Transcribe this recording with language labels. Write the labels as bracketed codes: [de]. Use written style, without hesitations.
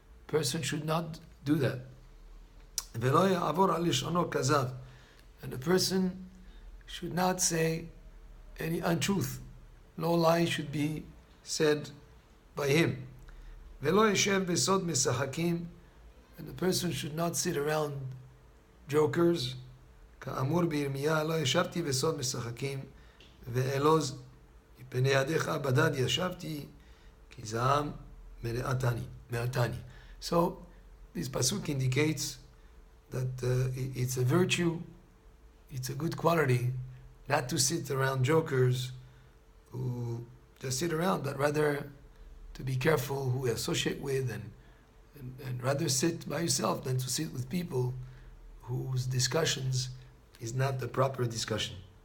[en] A person should not do that. And a person should not say any untruth. No lie should be said by him. And the person should not sit around jokers. [he] כאמור בירמיה, לא ישבתי בסוד משחקים, ואעלוז מפני ידיך בדד ישבתי, כי זעם מעתני. [en] So, this pasuk indicates that it's a virtue, it's a good quality, not to sit around jokers who just sit around, but rather to be careful who we associate with, and rather sit by yourself than to sit with people whose discussions is not the proper discussion.